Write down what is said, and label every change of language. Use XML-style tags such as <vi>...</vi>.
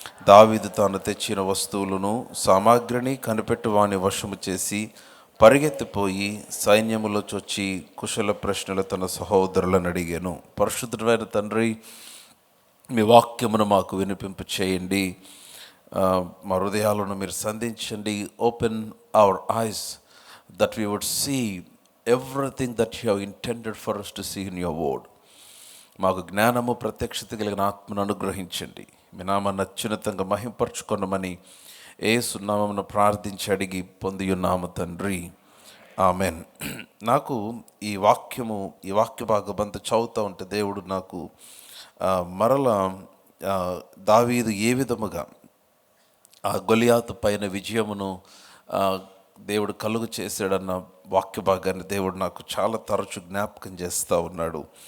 <te>దావీదు తాను తెచ్చిన వస్తువులను సామాగ్రిని కనిపెట్టువాని వశము చేసి పరిగెత్తిపోయి సైన్యములో చొచ్చి కుశల ప్రశ్నలు తన సహోదరులను అడిగాను. పరిశుద్ధుడైన తండ్రి, మీ వాక్యమును మాకు వినిపింపు చేయండి. మా హృదయాలను మీరు సంధించండి.</te> <en>Open our eyes that we would see everything that you have intended for us to see in your word.</en> <te>మాకు జ్ఞానము, ప్రత్యక్షత కలిగిన ఆత్మను అనుగ్రహించండి. మీ నామాన్ని అత్యున్నతంగా మహింపరచుకొనమని యేసు నామమున ప్రార్థించి అడిగి పొంది ఉన్నాము తండ్రి, ఆమెన్. నాకు ఈ వాక్య భాగమంతా చదువుతూ ఉంటే దేవుడు నాకు మరలా దావీదు ఏ విధముగా ఆ గొలియాతు పైన విజయమును దేవుడు కలుగు చేశాడన్న వాక్య భాగాన్ని దేవుడు నాకు చాలా తరచు జ్ఞాపకం చేస్తూ ఉన్నాడు.</te>